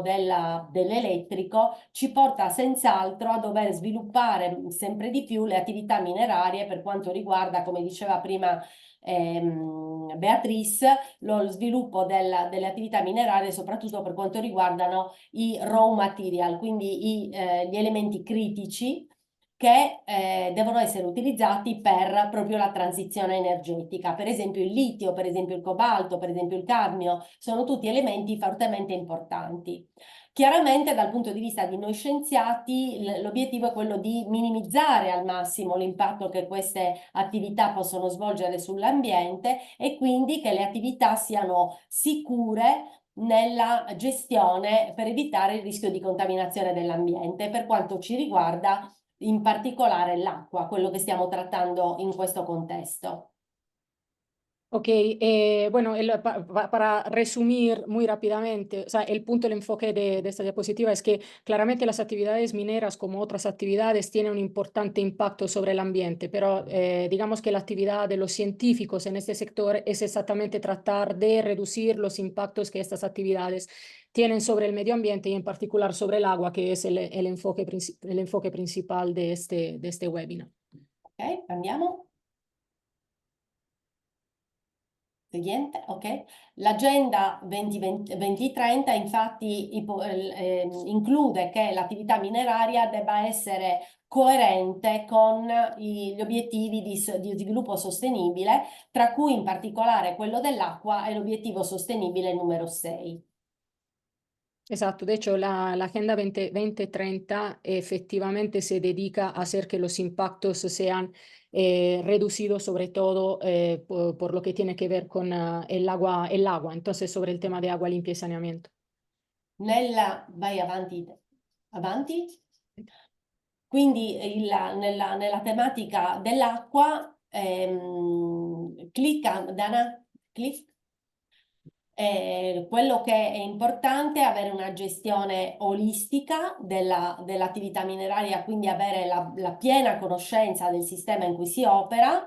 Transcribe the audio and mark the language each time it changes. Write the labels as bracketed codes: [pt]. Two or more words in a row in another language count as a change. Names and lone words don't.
[it] dell'elettrico ci porta senz'altro a dover sviluppare sempre di più le attività minerarie per quanto riguarda, come diceva prima Beatrice, lo sviluppo delle attività minerarie soprattutto per quanto riguardano i [en] raw material, [it] quindi gli elementi critici che devono essere utilizzati per proprio la transizione energetica. Per esempio il litio, per esempio il cobalto, per esempio il cadmio, sono tutti elementi fortemente importanti. Chiaramente dal punto di vista di noi scienziati l'obiettivo è quello di minimizzare al massimo l'impatto che queste attività possono svolgere sull'ambiente e quindi che le attività siano sicure nella gestione per evitare il rischio di contaminazione dell'ambiente. Per quanto ci riguarda, in particolare l'acqua, quello che stiamo trattando in questo contesto. [es] Ok, bueno, para resumir muy rápidamente, o sea, el punto, el enfoque de esta diapositiva es que claramente las actividades mineras, como otras actividades, tienen un importante impacto sobre el ambiente, pero digamos que la actividad de los científicos en este sector es exactamente tratar de reducir los impactos que estas actividades tienen sobre el medio ambiente y en particular sobre el agua, que es el enfoque principal de este webinar. [it] Ok, andiamo. Seguente, ok. L'agenda 2030 infatti include che l'attività mineraria debba essere coerente con gli obiettivi di sviluppo sostenibile, tra cui in particolare quello dell'acqua e l'obiettivo sostenibile numero 6. [es] Exacto, de hecho la Agenda 2030 efectivamente se dedica a hacer que los impactos sean reducidos, sobre todo por lo que tiene que ver con el agua, entonces sobre el tema de agua limpia y saneamiento. [it] Vai avanti, avanti. Quindi nella tematica dell'acqua, Dana, click. Quello che è importante è avere una gestione olistica dell'attività mineraria, quindi avere la piena conoscenza del sistema in cui si opera.